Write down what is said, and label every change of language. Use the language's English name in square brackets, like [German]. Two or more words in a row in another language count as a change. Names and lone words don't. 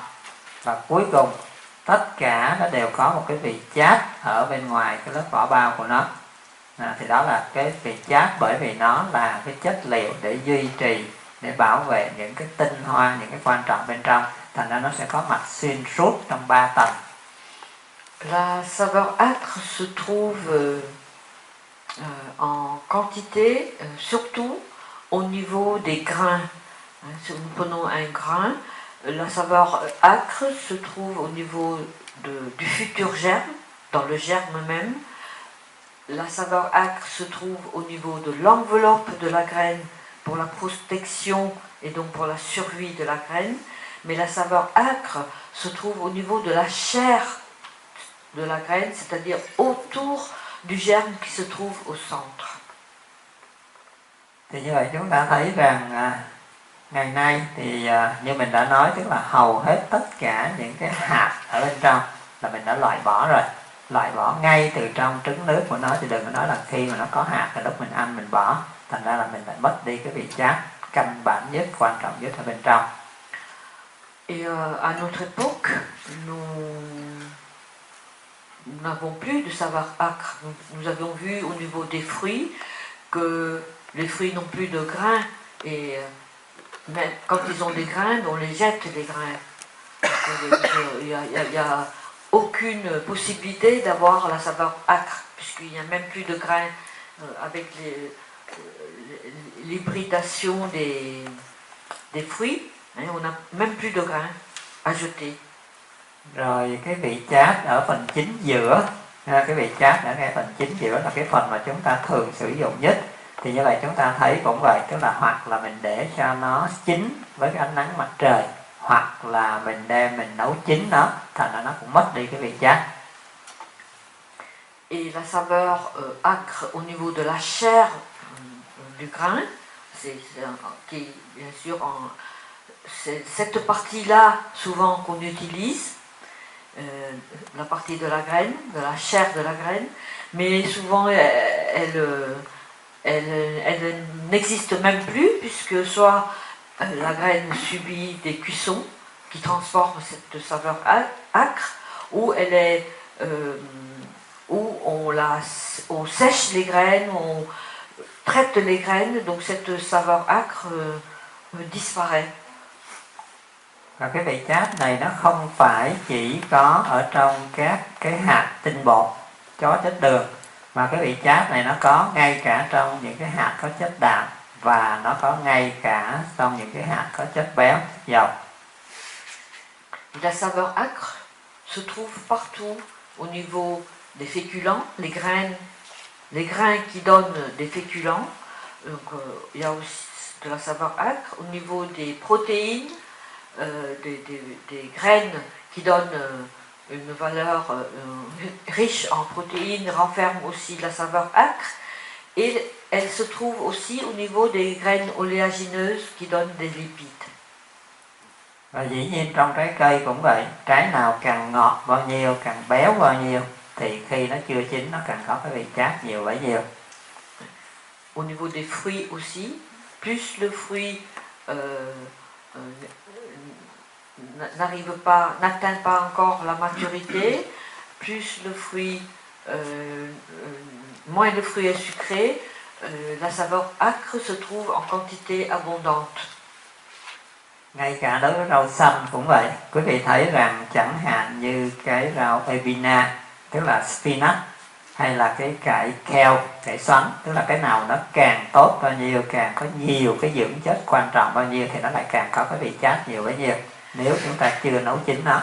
[Vietnamese] Và cuối cùng tất cả nó đều có một cái vị chát ở bên ngoài cái lớp vỏ bao của nó. Thì đó là cái vị chát, bởi vì nó là cái chất liệu để duy trì, để bảo vệ những cái tinh hoa, những cái quan trọng bên trong. Thành ra nó sẽ có mặt xuyên suốt trong 3 tầng. [French] La saveur âcre se trouve en quantité, surtout au niveau des grains. Si nous prenons un grain, la saveur âcre se trouve au niveau du futur germe, dans le germe même. La saveur âcre se trouve au niveau de l'enveloppe de la graine pour la protection et donc pour la survie de la graine. Mais la saveur âcre se trouve au niveau de la chair de la graine, c'est-à-dire autour du germe qui se trouve au centre. [Vietnamese] Thì như vậy chúng ta thấy rằng ngày nay thì như mình đã nói, tức là hầu hết tất cả những cái hạt ở bên trong là mình đã loại bỏ rồi. Loại bỏ ngay từ trong trứng nước của nó, thì đừng có nói là khi mà nó có hạt là lúc mình ăn mình bỏ. Thành ra là mình lại mất đi cái vị chát căn bản nhất, quan trọng nhất ở bên trong. [French] Et à notre époque, nous n'avons plus de saveur âcre. Nous avions vu au niveau des fruits que les fruits n'ont plus de grains, et même quand ils ont des grains, on les jette les grains. Il n'y a aucune possibilité d'avoir la saveur âcre, puisqu'il n'y a même plus de grains avec l'hybridation des fruits. On n'a même plus de grains à jeter. [Vietnamese] Rồi cái vị chát ở phần chính giữa, cái vị chát ở ngay phần chính giữa là cái phần mà chúng ta thường sử dụng nhất. Thì như vậy chúng ta thấy cũng vậy, tức là hoặc là mình để cho nó chín với cái ánh nắng mặt trời, hoặc là mình đem mình nấu chín nó, thành ra nó cũng mất đi cái vị chát. [French] Et la saveur âcre au niveau de la chair du grain, qui bien sûr c'est cette partie-là souvent qu'on utilise, la partie de la graine, de la chair de la graine, mais souvent elle n'existe même plus, puisque soit la graine subit des cuissons qui transforment cette saveur âcre, ou elle est où on sèche les graines, on traite les graines, donc cette saveur âcre disparaît. [Vietnamese] Và cái vị chát này nó không phải chỉ có ở trong các cái hạt tinh bột có chất đường, mà cái vị chát này nó có ngay cả trong những cái hạt có chất đạm, và nó có ngay cả trong những cái hạt có chất béo, dầu. [French] La saveur âcre se trouve partout au niveau des féculents, les grains qui donnent des féculents. Donc il y a aussi de la saveur âcre au niveau des protéines, des graines qui donnent une valeur riche en protéines, renferment aussi la saveur âcre, et elle se trouve aussi au niveau des graines oléagineuses qui donnent des lipides. [Vietnamese] Và dĩ nhiên trong trái cây cũng vậy, trái nào càng ngọt bao nhiêu, càng béo bao nhiêu, thì khi nó chưa chín nó càng có cái vị chát nhiều bấy nhiêu. [French] Au niveau des fruits aussi, plus le fruit n'atteint pas encore la maturité, plus le fruit, moins le fruit est sucré, la saveur âcre se trouve en quantité abondante. [Vietnamese] Ngay cả đối với rau xanh cũng vậy. Quý vị thấy rằng chẳng hạn như cái rau epina, tức là spinach, hay là cái cải kale, cải xoắn, tức là cái nào nó càng tốt bao nhiêu, càng có nhiều cái dưỡng chất quan trọng bao nhiêu, thì nó lại càng có cái vị chát nhiều bấy nhiêu, nếu chúng ta chưa nấu chín nó.